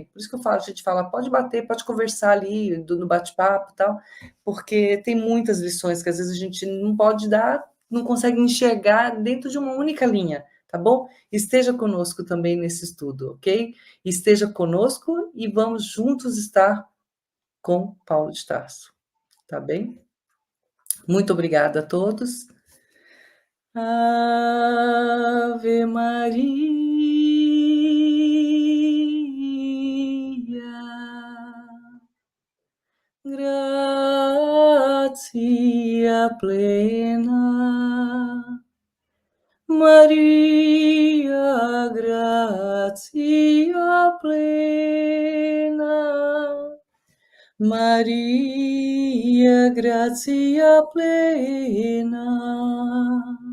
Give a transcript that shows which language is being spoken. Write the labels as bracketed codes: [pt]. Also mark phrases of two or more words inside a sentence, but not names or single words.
[pt] Por isso que a gente fala, pode bater, pode conversar ali no bate-papo e tal, porque tem muitas lições que às vezes a gente não pode dar, não consegue enxergar dentro de uma única linha, tá bom? Esteja conosco também nesse estudo, ok? Esteja conosco e vamos juntos estar com Paulo de Tarso, tá bem? Muito obrigada a todos. [la] Ave Maria, gratia plena, Maria, gratia plena, Maria, gratia plena.